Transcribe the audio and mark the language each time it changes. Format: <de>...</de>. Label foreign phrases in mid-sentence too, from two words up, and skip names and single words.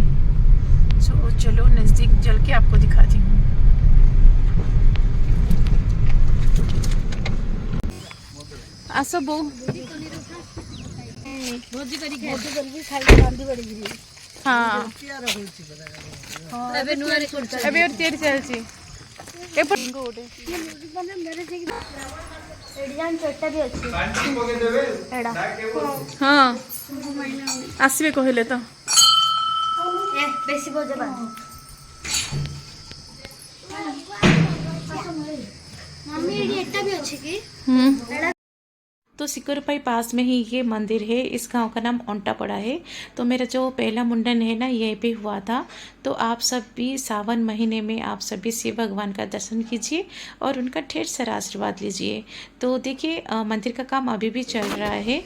<hi>तो चलो नजदीक चल के आपको दिखाती हूँ।</hi> <or>ଆସ ବୋ ହଁ ଏବେ ତିଆରି ଚାଲିଛି। ହଁ ଆସିବେ କହିଲେ ତ ବେଶୀ ବୋଝ ମମ୍ମି ଏଠି ଏଟା ବି ଅଛି କି?</or> <hi>तो सिकुरपाई पास में ही ये मंदिर है। इस गांव का नाम ओंटा पड़ा है। तो मेरा जो पहला मुंडन है ना, यहीं पे हुआ था। तो आप सब भी सावन महीने में आप सभी शिव भगवान का दर्शन कीजिए और उनका ढेर सारा आशीर्वाद लीजिए। तो देखिए मंदिर का काम अभी भी चल रहा है।</hi>